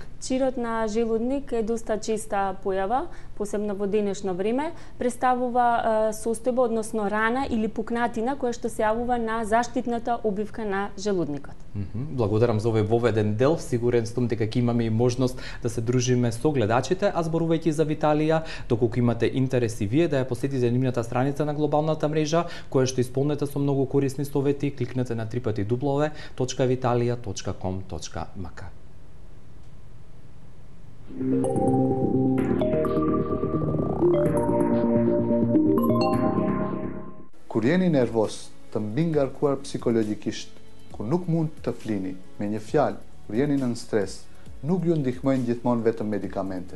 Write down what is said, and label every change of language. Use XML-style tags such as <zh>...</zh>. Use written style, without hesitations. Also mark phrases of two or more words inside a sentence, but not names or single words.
<mk>Чирот на желудник е доста честа појава, посебно во денешно време, представува состојба, односно рана или пукнатина која што се јавува на заштитната обивка на желудникот. Благодарам за овој воведен дел. Сигурен сум дека ќе имаме и можност да се дружиме со гледачите, а зборувајќи за Виталија, доколку имате интерес и вие да ја посетите нивната страница на глобалната мрежа, која што исполнета со многу корисни совети, кликнете на www.vitalia.com.mk.</mk> <sq>Kur jeni nervos, të mbi ngarkuar psikologjikisht, kur nuk mund të flini, me një fjalë, kur jeni nën stres, nuk ju ndihmojnë gjithmonë vetëm medikamentet.</sq>